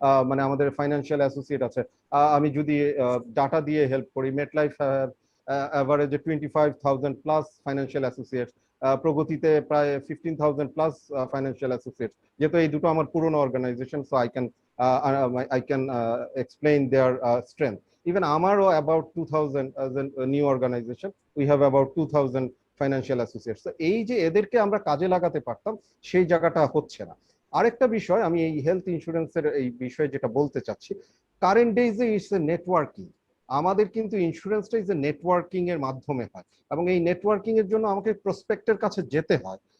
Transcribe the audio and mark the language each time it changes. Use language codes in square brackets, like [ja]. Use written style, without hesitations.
[bn] মানে আমাদের financial associate আছে, আমি যদি ডাটা দিয়ে হেল্প করি, মেটলাইফ অ্যাভারেজে 25,000 প্লাস ফাইন্যান্সিয়াল অ্যাসোসিয়েট, প্রগতিতে প্রায় 15,000 প্লাস ফাইন্যান্সিয়াল অ্যাসোসিয়েট। যেহেতু এই দুটো আমার পুরনো organisation, so [en] I can explain their strength. Even [bn] আমারও [en] about 2,000 as a new organization, we have about 2,000 financial associates. [bn] তো এই যে এদেরকে আমরা কাজে লাগাতে পারতাম, সেই জায়গাটা হচ্ছে না। আরেকটা বিষয় আমি এই হেলথ ইন্স্যুরেন্সের এই বিষয়ে যেটা বলতে চাচ্ছি, কারেন্ট ডেজে [en] It's a networking. [bn] আমাদের কিন্তু ইন্স্যুরেন্সটা ইজ এ নেটওয়ার্কিং এর মাধ্যমে হয়, এবং এই নেটওয়ার্কিং এর জন্য আমাকে প্রসপেক্টের কাছে যেতে হয়।